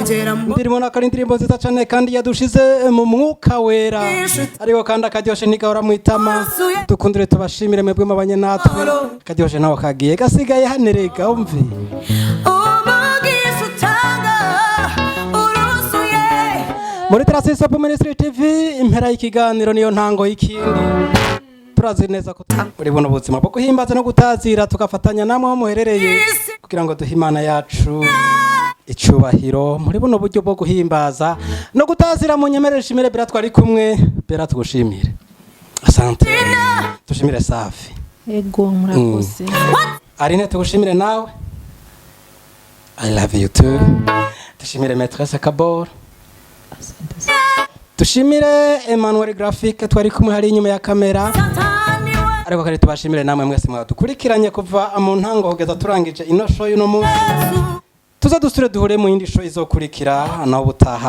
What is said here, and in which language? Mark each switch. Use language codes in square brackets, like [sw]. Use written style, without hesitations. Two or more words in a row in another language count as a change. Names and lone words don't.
[rn] Ndirimo nakora indirimbo nziza cyane kandi yadushize mu mwuka wera, ariko kandi akaryoshe ntigahora mu itama. Dukundire tubashimire mwebwe mabanye natwe, akaryoshe nawe kagiye gasigaye hanerega umve. umugisha utanga urusuye Muri Transistor Ministry TV impera y'ikiganiro niyo ntango y'ikindi. Turazi neza ko uri buno buzima bwo guhimbaza no gutazira, tugafatanya namwe aho muherereye kugira ngo duhe Imana yacu icubahiro muri buno buryo bwo guhimbaza no gutazira. Mu nyemerere shimire Bera twari kumwe, Bera tugushimire. Asante. Tushimire Safi. Ego murakoze. Arine tugushimire nawe. [en] I love you too. [rn] Tushimire Maîtresse Kabor. Tushimire Emmanuel Graphique twari kumwe hari inyuma ya kamera. Ariko kandi tubashimire namwe mwese mwadukurikiranye kuva mu ntango kugeza turangije ino show y'uno munsi. Tuza dusure duhure mu yindi show izokurikira naho butaha.